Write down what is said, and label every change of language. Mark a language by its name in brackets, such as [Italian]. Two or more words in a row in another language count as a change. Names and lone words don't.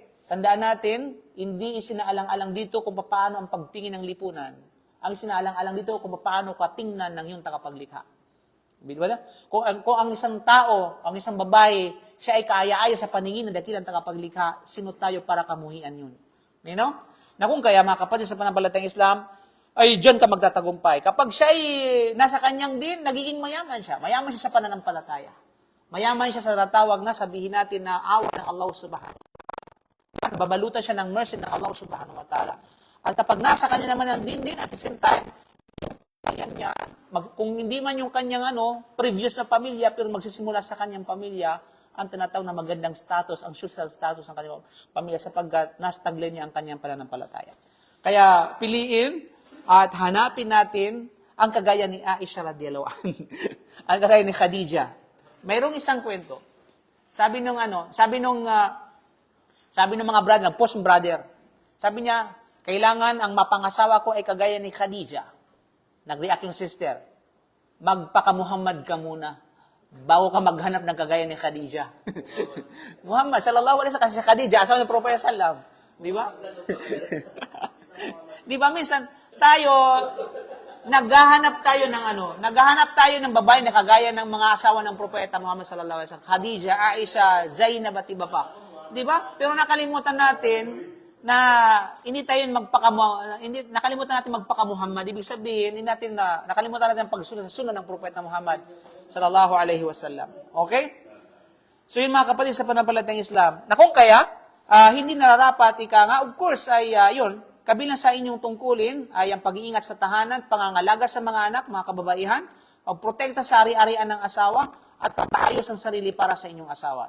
[Filipino] Tandaan natin, hindi isinaalang-alang dito kung paano ang pagtingin ng lipunan. Ang isinaalang-alang dito kung paano katingnan ng iyong tagapaglikha. Kung ang isang tao, ang isang babae, siya ay kaaya-aya sa paningin ng dakilang tagapaglikha, sino tayo para kamuhian yun? [English] You know? [Filipino] Na kung kaya mga kapatid sa pananampalatayang Islam, ay diyan ka magtatagumpay. Kapag siya ay nasa kanyang din, nagiging mayaman siya. Mayaman siya sa pananampalataya. Mayaman siya sa tatawag na sabihin natin na awa ng Allah [Arabic] سبحانه وتعالى. [Filipino] Babalutan siya ng mercy ng Allah [Arabic] سبحانه وتعالى. [Filipino] At kapag nasa kanya naman ang din, [English] at the same time, [Filipino] niya, kung hindi man yung kanyang previous na pamilya, pero magsisimula sa kanyang pamilya, ang tinatawag na magandang status, ang [English] social status [Filipino] ng kanyang pamilya sapagkat nastagle niya ang kanyang pananampalataya. Kaya piliin at hanapin natin ang kagaya ni Aisha [Arabic] رضي الله عنها. [Filipino] Ang kagaya ni Khadija. Mayroong isang kwento. Sabi nung mga brother, [English] post brother. [Filipino] Sabi niya, kailangan ang mapangasawa ko ay kagaya ni Khadija. Nag-react yung sister, magpaka-Muhammad ka muna bago ka maghanap ng kagaya ni Khadija. Muhammad, [Arabic] صلى الله عليه وسلم, [Filipino] kasi Khadija, asawa ng Propeta sallam. Di ba? Di ba, minsan, naghahanap tayo ng babae na kagaya ng mga asawa ng Propeta Muhammad [Arabic] صلى الله عليه وسلم. [Filipino] Khadija, Aisha, Zainab at iba pa. Di ba? Pero nakalimutan natin na nakalimutan natin magpaka-Muhammad. Ibig sabihin, nakalimutan natin ang pagsunod sa sunod ng Propeta Muhammad [Arabic] صلى الله عليه وسلم. [Filipino] Okay? So yun mga kapatid sa pananampalatayang Islam. Na kung kaya, hindi nararapat, [English] of course, [Filipino] ay yun, kabilang sa inyong tungkulin ay ang pag-iingat sa tahanan, pangangalaga sa mga anak, mga kababaihan, pagprotekta sa ari-arian ng asawa, at pagpaayos ang sarili para sa inyong asawa.